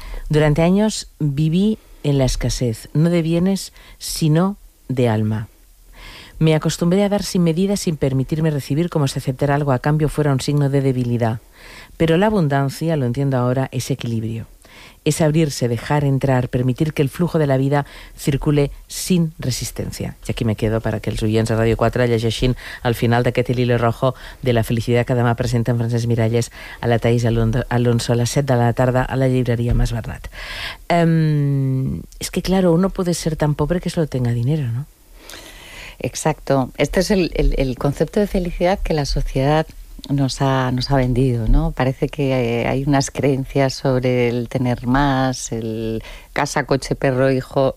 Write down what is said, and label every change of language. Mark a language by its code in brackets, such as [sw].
[es] Durante años viví en la escasez, no de bienes, sino de alma. Me acostumbré a dar sin medida, sin permitirme recibir como si aceptar algo a cambio fuera un signo de debilidad. Pero la abundancia, lo entiendo ahora, es equilibrio. Es abrirse, dejar entrar, permitir que el flujo de la vida circule sin resistencia. Y aquí me quedo para que [ca] els oients de Radio 4 llegeixin al final d'aquest hil rojo de la felicitat que demà presenta en Francesc Miralles a la Thaís Alonso a les 7 de la tarda a la llibreria Mas Bernat. [es] És que, claro, uno puede ser tan pobre que solo tenga dinero, ¿no? Exacto. Este es el concepto de felicidad que la sociedad nos ha vendido, ¿no? Parece que hay unas creencias sobre el tener más, el casa, coche, perro, hijo.